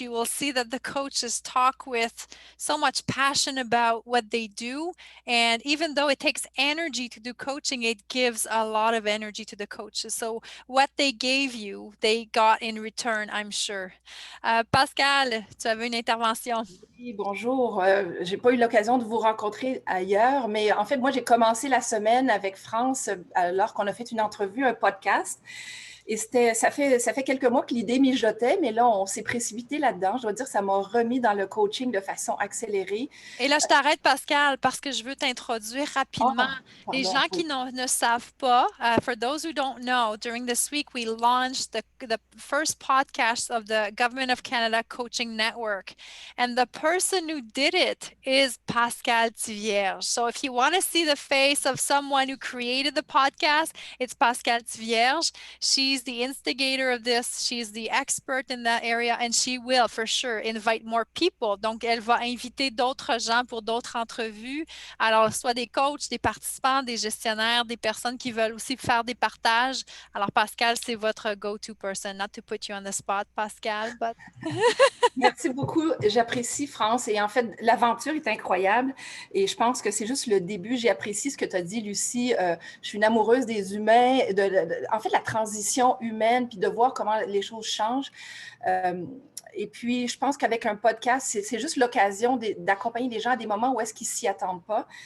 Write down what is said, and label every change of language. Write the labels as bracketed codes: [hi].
[en] You will see that the coaches talk with so much passion about what they do. And even though it takes energy to do coaching, it gives a lot of energy to the coaches. So what they gave you, they got in return, I'm sure. [fr] Pascal, tu avais une intervention. Oui, bonjour. Je n'ai pas eu l'occasion de vous rencontrer ailleurs, mais en fait, moi, j'ai commencé la semaine avec France alors qu'on a fait une entrevue, un podcast. Et ça fait quelques mois que l'idée mijotait, mais là, on s'est précipité là-dedans. Je dois dire que ça m'a remis dans le coaching de façon accélérée. Et là, je t'arrête, Pascal, parce que je veux t'introduire rapidement. Les gens qui ne savent pas, [en] for those who don't know, during this week, we launched the first podcast of the Government of Canada Coaching Network. And the person who did it is Pascal Tivierge. So if you want to see the face of someone who created the podcast, it's Pascal Tivierge. She's the instigator of this. She's the expert in that area, and she will for sure invite more people. [fr] Donc, elle va inviter d'autres gens pour d'autres entrevues. Alors, soit des coachs, des participants, des gestionnaires, des personnes qui veulent aussi faire des partages. Alors, Pascal, c'est votre [en] go-to person. Not to put you on the spot, Pascal, but... [fr] Merci beaucoup. J'apprécie, France. Et en fait, l'aventure est incroyable. Et je pense que c'est juste le début. J'ai apprécié ce que tu as dit, Lucie. Je suis une amoureuse des humains. En fait, la transition connexion humaine, puis de voir comment les choses changent. Et puis, je pense qu'avec un podcast, c'est juste l'occasion d'accompagner les gens à des moments où est-ce qu'ils ne s'y attendent pas.